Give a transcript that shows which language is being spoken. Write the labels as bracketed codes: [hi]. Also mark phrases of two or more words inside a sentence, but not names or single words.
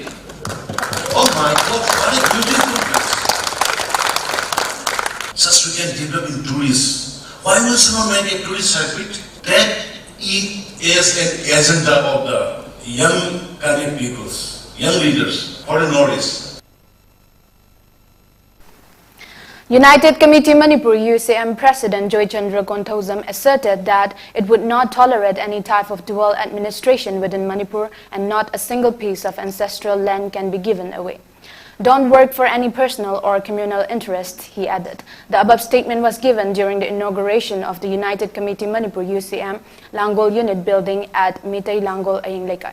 [en] Oh my God, what a beautiful place. Just we can develop in tourism. Why will someone make a tourist circuit? That is an agenda of the young Karen peoples. Young leaders for the Northeast. United Committee Manipur UCM President Joy Chandra Konthozam asserted that it would not tolerate any type of dual administration within Manipur and not a single piece of ancestral land can be given away. Don't work for any personal or communal interest, he added. The above statement was given during the inauguration of the United Committee Manipur UCM Langol Unit building at Mitay Langol Aying Lekai.